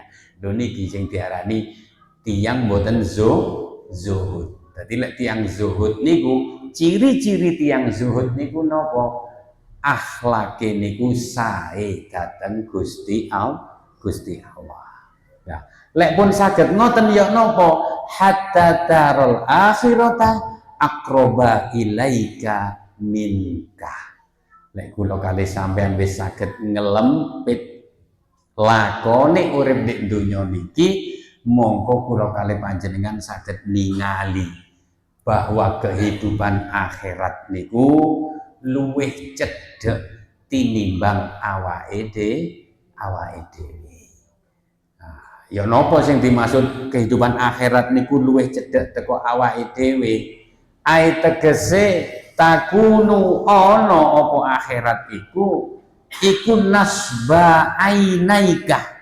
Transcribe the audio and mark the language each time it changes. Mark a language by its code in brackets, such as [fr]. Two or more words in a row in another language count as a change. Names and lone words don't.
[jv] Lho niki sing diarani tiyang mboten zuhud. Dadi lek tiyang zuhud niku ciri-ciri tiyang zuhud niku napa? Akhlake niku sae dhateng Gusti Allah. Ya. Lek pun saged ngoten ya napa? [ar] حتى الدار الآخرة أقرب إليك منك. [jv] Lek kula kalih sampean wis saged ngelempit lakone urip ning donya niki, mongko kula kalih panjenengan saged ningali bahwa [id] kehidupan akhirat [jv] niku luwih cedhek tinimbang awake dhewe. Ya napa sing dimaksud [id] kehidupan akhirat [jv] niku luwih cedhek teko awake dhewe? Ai tegese takunu ana apa akhirat iku nasba ainaika.